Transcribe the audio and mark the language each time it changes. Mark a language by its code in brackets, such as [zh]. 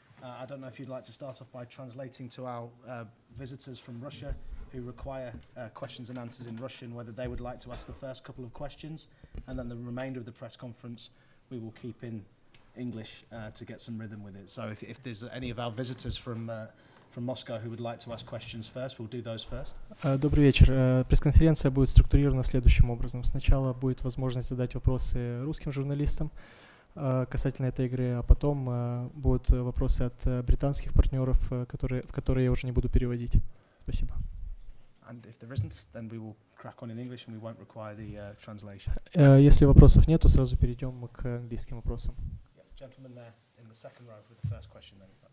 [en] I don't know if you'd like to start off by translating to our visitors from Russia who require questions and answers in Russian, whether they would like to ask the first couple of questions, and then the remainder of the press conference we will keep in English to get some rhythm with it. So if there's any of our visitors from Moscow who would like to ask questions first, we'll do those first. [ru] Добрый вечер. Пресс-конференция будет структурирована следующим образом. Сначала будет возможность задать вопросы русским журналистам касательно этой игры, а потом будут вопросы от британских партнеров, которые я уже не буду переводить. Спасибо. [en] And if there isn't, then we will crack on in English and we won't require the translation. [ru] Если вопросов нет, то сразу перейдем к английским вопросам. [en] Yes, gentleman there in the second row with the first question then.